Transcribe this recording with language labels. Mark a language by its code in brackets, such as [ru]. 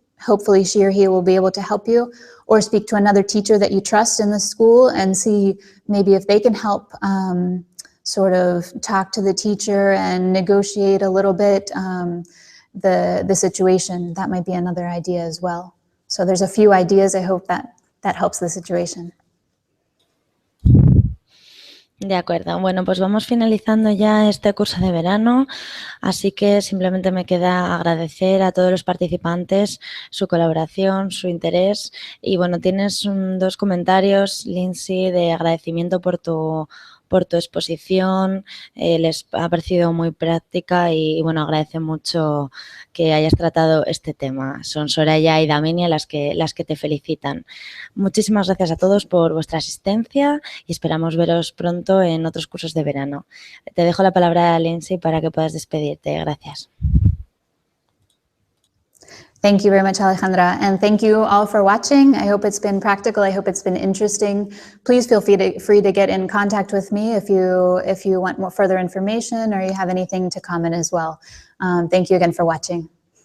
[en] Hopefully she or he will be able to help you, or speak to another teacher that you trust in the school and see maybe if they can help sort of talk to the teacher and negotiate a little bit the situation. That might be another idea as well. So there's a few ideas. I hope that helps the situation. [es] De acuerdo. Bueno, pues vamos finalizando ya este curso de verano, así que simplemente me queda agradecer a todos los participantes su colaboración, su interés. Y bueno, tienes 2 comentarios, Lindsay, de agradecimiento por tu exposición. Les ha parecido muy práctica y bueno, agradece mucho que hayas tratado este tema. Son Soraya y Daminia las que te felicitan. Muchísimas gracias a todos por vuestra asistencia y esperamos veros pronto en otros cursos de verano. Te dejo la palabra a Lindsay para que puedas despedirte. Gracias. [en] Thank you very much, Alejandra. And thank you all for watching. I hope it's been practical. I hope it's been interesting. Please feel free to get in contact with me if you want more further information or you have anything to comment as well. Thank you again for watching.